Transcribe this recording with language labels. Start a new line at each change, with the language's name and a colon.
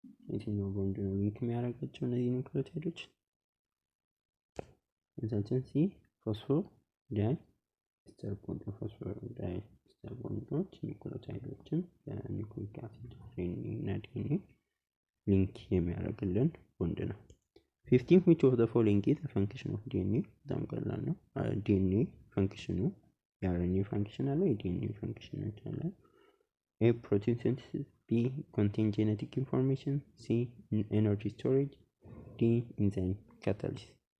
Amharic: የትኛው ቦንድ ነው ሊንክ የሚያደርጋቸው እነዚህ ኒውክሊዮታይዶች? መልሳችን C. ፎስፎዳይስተር ቦንድ። ፎስፎዳይስተር ቦንዶች ኒውክሊዮታይዶችን በኒውክሊክ አሲድ RNA እና DNA ሊንክ የሚያደርግልን ቦንድ ነው። 15.
English: Which of the following is a function of DNA?
Amharic: በጣም ቀላል ነው። DNA ፈንክሽኑ የRNA ፈንክሽን አለ፣ የDNA ፈንክሽን አለ። A.
English: Protein synthesis. B. Contain genetic information. C. Energy storage. D. Enzyme catalysis.